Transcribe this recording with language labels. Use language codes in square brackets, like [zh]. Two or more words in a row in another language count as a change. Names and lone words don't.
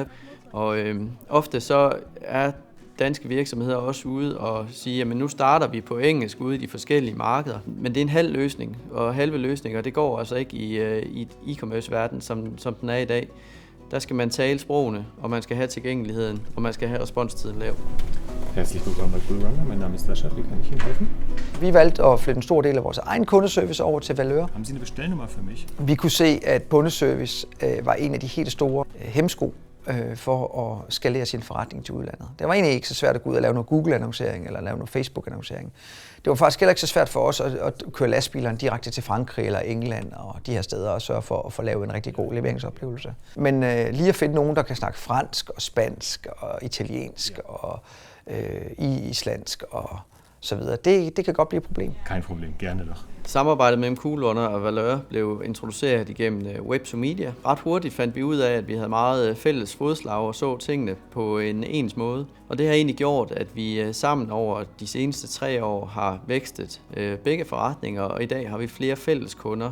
[da] Og ofte så er danske virksomheder også ude og sige, at nu starter vi på engelsk ude i de forskellige markeder. Men det er en halv løsning, og halve løsninger, det går altså ikke i e-commerce-verden, som den er i dag. Der skal man tale sprogene, og man skal have tilgængeligheden, og man skal have responstiden lav. [de] Herzlich willkommen bei Cool Runner. Mein Name ist Sascha. Wie kann ich Ihnen helfen? [da] Vi valgte at flytte en stor del af vores egen kundeservice over til Valeur. [de] Haben Sie eine Bestellnummer für mich? [da] Vi kunne se, at kundeservice var en af de helt store hæmsko for at skalere sin forretning til udlandet. Det var egentlig ikke så svært at gå ud og lave noget Google-annoncering eller lave noget Facebook-annoncering. Det var faktisk heller ikke så svært for os at køre lastbilerne direkte til Frankrig eller England og de her steder og sørge for at få lavet en rigtig god leveringsoplevelse. Men lige at finde nogen, der kan snakke fransk og spansk og italiensk og islandsk og så videre, det kan godt blive et problem. [de] Kein Problem, gerne doch. [da] Samarbejdet mellem Cool Runner og Valeur blev introduceret igennem Web to Media. Ret hurtigt fandt vi ud af, at vi havde meget fælles fodslag og så tingene på en ens måde. Og det har egentlig gjort, at vi sammen over de seneste 3 år har vækstet begge forretninger, og i dag har vi flere fælles kunder.